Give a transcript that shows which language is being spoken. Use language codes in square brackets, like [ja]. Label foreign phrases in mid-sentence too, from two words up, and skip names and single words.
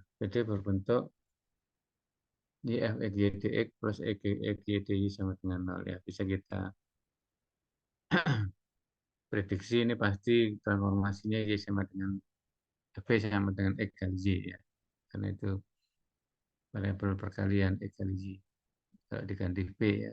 [id] Jadi berbentuk y f x y dx plus x y dy sama dengan 0 ya. Bisa kita prediksi ini pasti transformasinya y sama dengan v sama dengan x kali y ya. Karena itu variabel perkalian x kali y. Kalau diganti v ya.